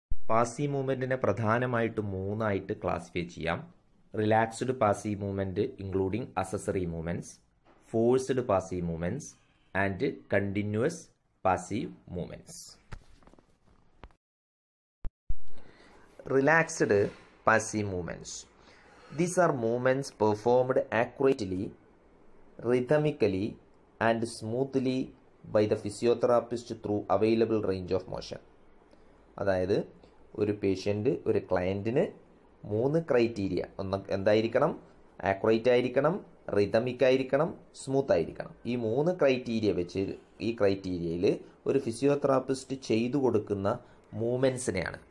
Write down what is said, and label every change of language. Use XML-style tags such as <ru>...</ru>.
<ml>Passive മൂവ്മെൻറ്റിനെ പ്രധാനമായിട്ട് 3 classify ചെയ്യാം.</ml> <en>Relaxed passive movement including accessory movements, forced passive movements and continuous passive movements. Relaxed passive movements. These are movements performed accurately, rhythmically and smoothly by the physiotherapist through available range of motion.</en> <ml>അതായത് ഒരു patient, ഒരു ക്ലയൻറ്റിന് 3 criteria എന്തായിരിക്കണം? Accurate ആയിരിക്കണം, rhythmic ആയിരിക്കണം, smooth ആയിരിക്കണം. ഈ 3 criteria വെച്ച് ഈ ക്രൈറ്റീരിയയിൽ ഒരു ഫിസിയോതെറാപ്പിസ്റ്റ് ചെയ്തു കൊടുക്കുന്ന മൂവ്മെൻറ്റ്സിനെയാണ്.</ml>